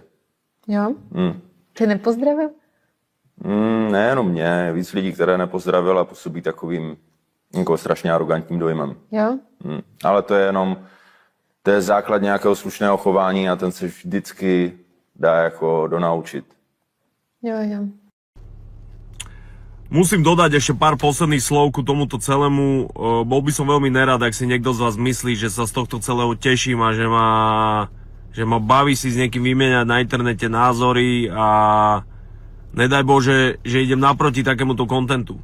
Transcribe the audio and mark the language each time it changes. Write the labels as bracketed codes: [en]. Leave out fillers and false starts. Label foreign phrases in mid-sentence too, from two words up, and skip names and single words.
[cs] Jo? Ty nepozdravil? Nejenom mě, víc lidí, které nepozdravil a působí takovým jako strašně arrogantním dojmem. Jo? Ale to je základ nějakého slušného chování a ten se vždycky dá jako donaučiť. Jo. [sk] Musím dodať ešte pár posledných slov ku tomuto celému. Bol by som veľmi nerad, ak si niekto z vás myslí, že sa z tohto celého teším a že ma baví si s niekým vymieňať na internete názory a nedaj Bože, že idem naproti takémuto kontentu.